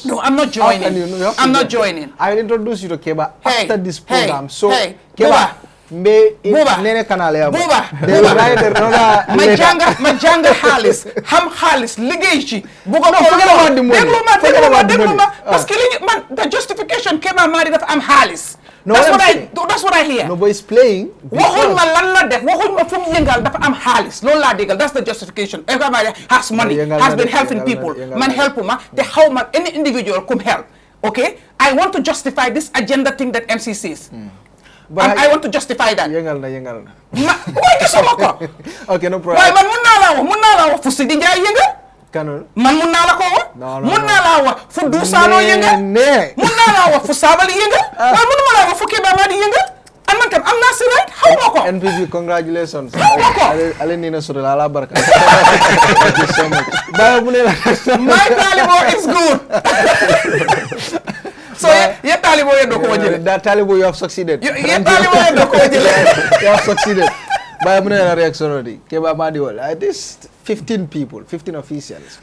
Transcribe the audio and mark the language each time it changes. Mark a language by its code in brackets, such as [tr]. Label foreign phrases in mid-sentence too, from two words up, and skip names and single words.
[en] No, I'm not joining. I'm not joining. I will introduce you to Keba after this program. Keba. Nene kanale [wo] Buba majanga halis ham halis liggéey ci bu ko déglu ma [fr] parce que [wo] man [en] the justification [wo] Keba Madi dafa am halis [en] that's what I hear. No boy is playing. [wo] Waxuñ ma lan la def waxuñ ma fu mu yëngal dafa am halis loolu laa déggal [en] that's the justification. Keba Madi has money has been helping people [wo] man helpuma te xaw ma [en] any individual come help. Okay, I want to justify this agenda thing that MC says. But I want to justify that. [wo] Yengal na. Why gisuma ko? [en] Okay, no problem. [wo] Why man mun naa la wax fu Sidi Njaay yëngal. Kanon. Man mun naa la ko wax. Mun naa la wax fu Dusaano yëngal. Mun naa la wax fu Sabali yëngal. Why munuma la wax fu Keba Madi yëngal. And man tam am naa si right xaw ma ko. [en] NPP congratulations. [wo] Xaw ma ko. [man] Ale ni na sura la barka. [en] Thank you so much. My Talibo is good. So yeah, Talibo that Talibo you have succeeded. You have succeeded. By a reaction already. Keba Madi at least 15 people, 15 officials.